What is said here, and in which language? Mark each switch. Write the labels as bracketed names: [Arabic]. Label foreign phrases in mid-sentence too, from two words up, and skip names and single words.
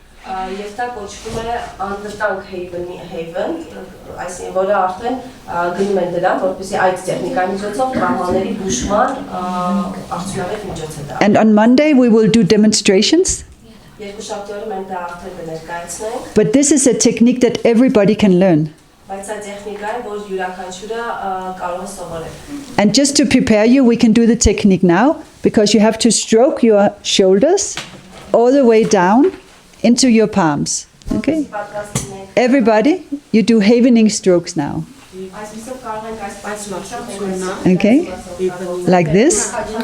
[English] And on Monday we will do demonstrations. But this is a technique that everybody can learn. [Armenian] Բայց այդ տեխնիկա է, որ յուրաքանչյուրը կարող է սովորել։ [English] And just to prepare you, we can do the technique now, because you have to stroke your shoulders all the way down into your palms. Okay? Everybody, you do havening strokes now. Okay? Like this.